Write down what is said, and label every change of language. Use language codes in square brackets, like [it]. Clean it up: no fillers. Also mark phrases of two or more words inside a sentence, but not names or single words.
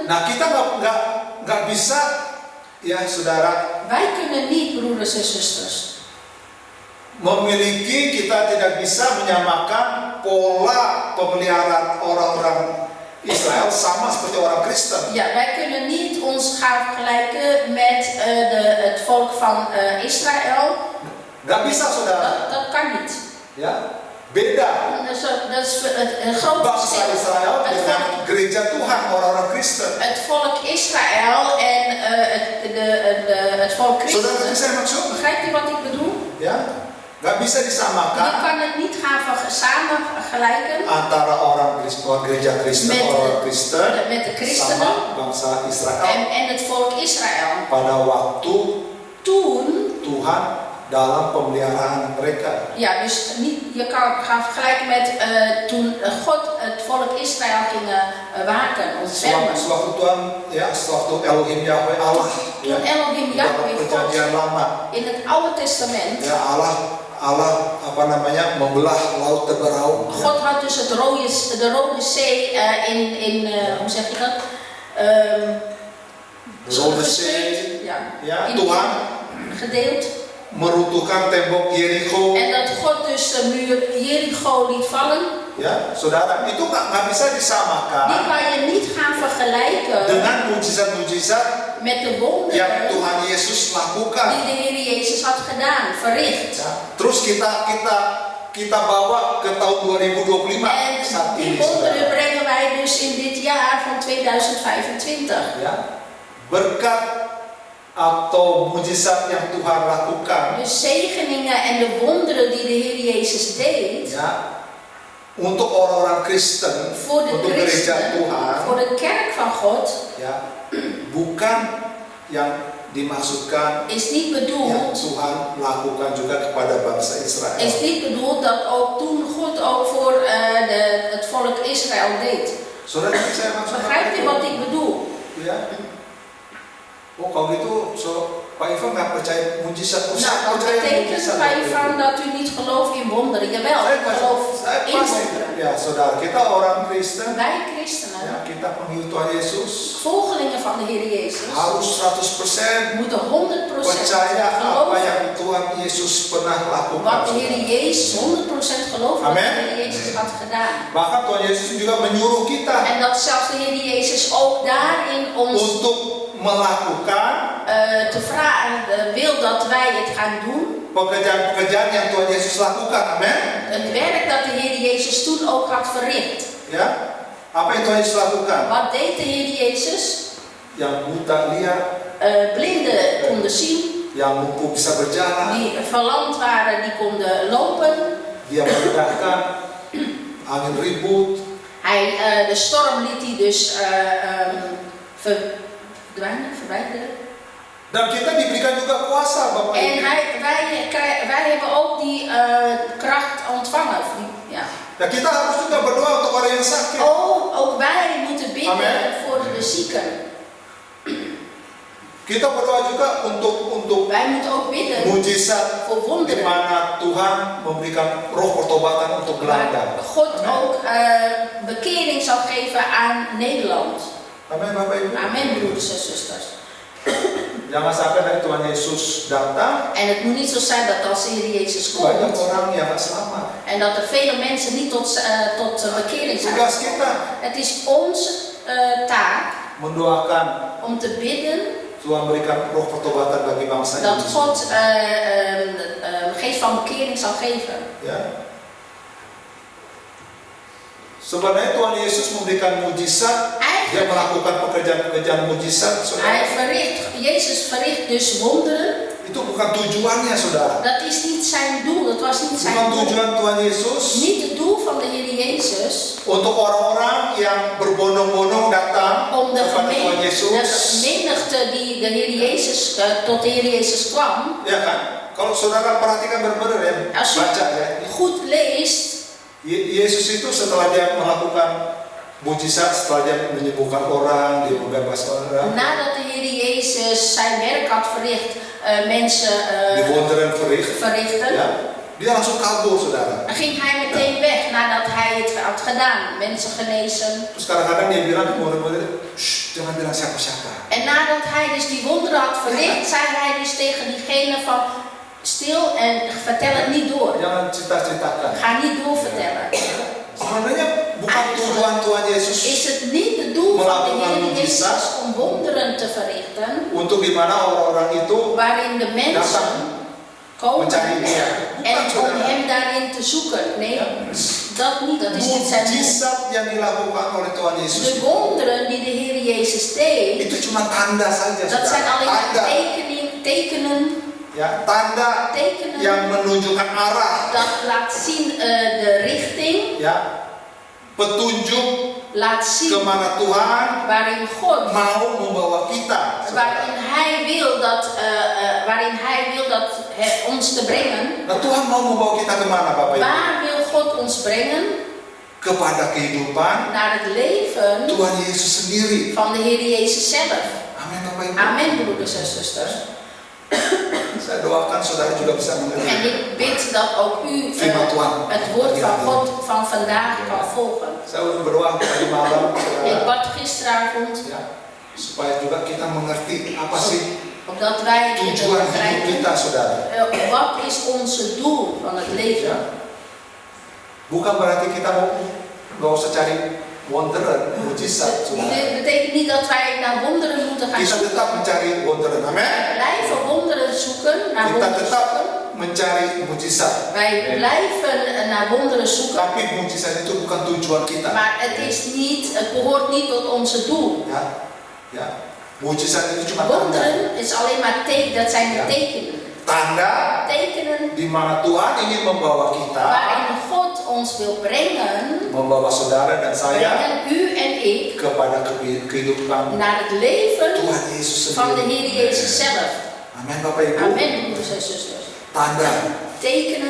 [id] Nah, kita nggak bisa, ya saudara, [nl] Wij kunnen niet, broeders en zusters, [id] kita tidak bisa menyamakan pola pemeliharaan orang-orang Israel sama seperti orang Kristen. [nl] ja, wij kunnen niet ons gaan vergelijken met het volk van Israël. [id] Nggak bisa, saudara. [nl] Dat kan niet. [id] Ya, beda. [nl] Dat is een groot [id] Bangsa [nl] verschil. [id] Israel dengan gereja Tuhan, orang-orang Kristen. [nl] Het volk Israël en het volk [id] Saudara, [nl] Christen. [id] ngerti saya maksud? [nl] Begrijpt u wat ik bedoel? [id] Ya, Gak bisa [nl] Je [id] disamakan [nl] kan het niet gaan samen vergelijken [id] antara orang Kristen, gereja Kristen, [nl] Met- [id] orang Kristen [nl] met de christenen [id] sama bangsa Israel. [nl] en het volk Israël. [id] Pada waktu [nl] Toen, [id] Tuhan dalam pemeliharaan mereka. [nl] ja, dus niet, je kan het gaan vergelijken met toen God het volk Israël ging waken, ontfermen. [id] Sewaktu Tuhan, ya, sewaktu Elohim Yahweh Allah, [nl] Toen Elohim Yahweh [id] dalam perjanjian [nl] God [id] lama, [nl] in het Oude Testament, [id] ya Allah apa namanya membelah laut Teberau. Ya. [nl] God had dus de Rode Zee hoe zeg je dat? De Rode Zee, Ja, [id] ya [nl] in- [id] Tuhan [nl] gedeeld. [id] meruntuhkan tembok Jericho. [nl] En dat God dus de muur Jericho liet vallen, [id] Ya, saudara, itu nggak bisa [nl] die [id] disamakan [nl] kan je niet gaan vergelijken [id] dengan mujizat-mujizat [nl] met de [id] yang [nl] wonderen [id] Tuhan Yesus lakukan. [nl] die de Heer Jezus had gedaan, verricht. [id] Ya, terus kita bawa ke tahun 2025 [nl] En [id] saat [nl] die [id] ini, [nl] wonderen [id] saudara. [nl] brengen wij dus in dit jaar van 2025. [id] Ya, berkat atau mujizat yang Tuhan lakukan, [nl] De zegeningen en de wonderen die de Heer Jezus deed [id] ya, untuk orang-orang Kristen, [nl] voor de [id] untuk gereja [nl] christenen, [id] Tuhan, [nl] voor de kerk van God, [id] ya, bukan yang dimaksudkan [nl] is niet [id] yang [nl] bedoeld, [id] Tuhan lakukan juga kepada bangsa Israel. [nl] is niet bedoeld dat ook toen God ook voor het volk Israël deed. [id] Saudara, saya maksud [nl] Begrijpt u wat ik bedoel? [id] Ya. Oh, kalau gitu, Pak Ivan nggak percaya mujizat. [nl] Nou, dat betekent Pak Ivan dat u niet gelooft in wonderen. Jawel, ik geloof in [id] pasti. [nl] wonderen. [id] Ya, saudara, kita orang Kristen, [nl] Wij christenen, [id] ya, kita pengikut Tuhan Yesus, [nl] volgelingen van de Heer Jezus, [id] harus 100% [nl] moeten 100% [id] percaya apa [nl] geloven [id] yang Tuhan Yesus pernah lakukan. [nl] wat de Heer Jezus, 100% geloven wat de Amen. Heer Jezus had gedaan. [id] Bahkan Tuhan Yesus juga menyuruh kita [nl] En dat zelfs de Heer Jezus ook daarin ons [id] untuk melakukan [nl] te vragen wil dat wij het gaan doen. [id] pekerjaan-pekerjaan yang Tuhan Yesus lakukan. Amin. [nl] Het werk dat de Heer Jezus toen ook had verricht. [id] Ya, apa yang Tuhan Yesus lakukan? [nl] Wat deed de Heer Jezus? [id] Yang buta lihat, [nl] Blinden konden zien, [id] yang lumpuh bisa berjalan, [nl] die verlamd waren, die konden lopen. [id] dia meredahkan angin ribut, [nl] De storm liet hij dus verwijderen. [id] dan kita diberikan juga kuasa, Bapak [nl] En [id] Ibu. [nl] wij hebben ook die kracht ontvangen. Ja. [id] Ya, kita harus juga berdoa untuk orang yang sakit. [nl] Ook wij moeten bidden Amen. voor de zieken. [id] Kita berdoa juga untuk [nl] Wij moeten ook bidden [id] mujizat [nl] voor [id] di [nl] wonderen. [id] mana Tuhan memberikan roh pertobatan untuk Belanda. [nl] Waar God Amen. ook bekering zal geven aan Nederland. [id] Amin, Bapak Ibu. [nl] Amen, broeders en zusters. [id] Jangan sampai dari Tuhan Yesus datang, [nl] En het moet niet zo zijn dat als de Heer Jezus [id] banyak [nl] komt [id] orang yang gak selamat. [nl] en dat er vele mensen niet tot bekering zijn [id] Tugas [nl] gekomen. [id] kita [nl] Het is onze taak [id] mendoakan [nl] om te bidden [id] Tuhan berikan roh pertobatan bagi bangsa [nl] dat [id] ini. [nl] God geest van bekering zal geven. [id] Ya. Sebenarnya Tuhan Yesus memberikan mujizat, dia [nl] Eigenlijk, [id] melakukan pekerjaan-pekerjaan mujizat, saudara. [nl] Jezus verricht dus wonderen. [id] Itu bukan tujuannya, saudara. [nl] Dat is niet zijn doel, dat was niet [id] Bukan [nl] zijn doel. [id] tujuan Tuhan Yesus [nl] Niet het doel van de Heer Jezus [id] untuk orang-orang yang berbondong-bondong datang [nl] om de [id] kepada Tuhan Yesus. [nl] menigte die de Heer Jezus tot de Heer Jezus kwam. [id] Ya kan? Kalau saudara perhatikan benar-benar ya, [nl] Als u [id] baca ya. [nl] goed leest, [id] Yesus itu setelah dia melakukan mujizat, setelah dia menyembuhkan orang, dia membebaskan orang, [nl] nadat de Heer Jezus zijn werk had verricht, mensen die wonderen verricht, verrichten, [id] ya, dia langsung kabur, saudara. [nl] dan ging hij meteen weg nadat hij het had gedaan, mensen genezen. [id] Terus kadang-kadang dia bilang ke murid-murid, "Shh, jangan bilang siapa-siapa." [nl] En nadat hij dus die wonderen had verricht, zei hij dus tegen diegene van stil en vertel het niet door. [id] Jangan cerita-ceritakan. [nl] Ga niet doorvertellen. [id] Sebenarnya bukan tujuan Tuhan Yesus [nl] Is het niet het doel van de Heer Jezus om wonderen te verrichten, [id] untuk gimana orang-orang itu [nl] waarin de mensen [id] datang [nl] komen [id] mencari dia. [nl] en [id] Bukan, [nl] om [id] saudara. [nl] hem daarin te zoeken? Nee, dat niet. Dat is niet zijn doel. [id] Mujizat yang dilakukan oleh Tuhan Yesus [nl] De wonderen die de Heer Jezus deed, [id] itu cuma tanda saja, [nl] dat zijn [id] saudara. [nl] alleen [id] Tanda. [nl] maar tekenen [id] Ya, tanda [nl] tekenen [id] yang menunjukkan arah, [nl] dat laat zien de richting, [id] ya, petunjuk [nl] laat zien [id] kemana Tuhan [nl] waarin God, [id] mau membawa kita. [nl] waarin Hij wil dat ons te brengen. [id] Nah, Tuhan mau membawa kita kemana, Bapak Ibu? [nl] Waar wil God ons brengen? [id] Kepada kehidupan [nl] Naar het leven [id] Tuhan Yesus sendiri. [nl] van de Heer Jezus zelf. [id] Amin, Bapak Ibu. [nl] Amen, broeders en zusters. [id] Saya doakan saudara juga bisa [nl] En [id] mengerti [nl] ik bid dat ook u [id] firman Tuhan. [nl] het woord van God van vandaag kan volgen. [id] Saya berdoa tadi malam, [nl] Ik [id] saudara, [nl] bad gisteravond, [id] ya, supaya juga kita mengerti apa sih [nl] omdat wij kunnen [id] tujuan hidup [nl] begrijpen, [id] kita, saudara. [nl] wat is onze doel van het leven. [id] Ya. Bukan berarti kita nggak usah cari wonderen, mujizat, saudara. [nl] Dit betekent niet dat wij naar wonderen moeten gaan [id] Kita [nl] zoeken. [id] tetap mencari wonderen, amin. [nl] Wij blijven wonderen zoeken, naar [id] Kita [nl] wonderen [id] tetap [nl] zoeken. [id] mencari mujizat. [nl] Wij blijven naar wonderen zoeken, [id] Tapi mujizat itu bukan tujuan kita. [nl] maar het behoort niet tot onze doel. [id] Ya, ya. Mujizat itu cuma tanda. [nl] Wonderen is alleen maar dat zijn de tekenen. [id] Tanda [nl] Tekenen [id] di mana Tuhan ingin membawa kita, [nl] waarin God ons wil brengen, [id] membawa saudara dan saya [nl] brengen u en ik [id] kepada kehidupan [nl] naar het leven [id] Tuhan Yesus [nl] van de [id] sendiri. [nl] Heer Jezus zelf. [id] Amin, Bapak Ibu. [nl] Amen, broeders en zusters. [id] Tanda, [nl] Tekenen.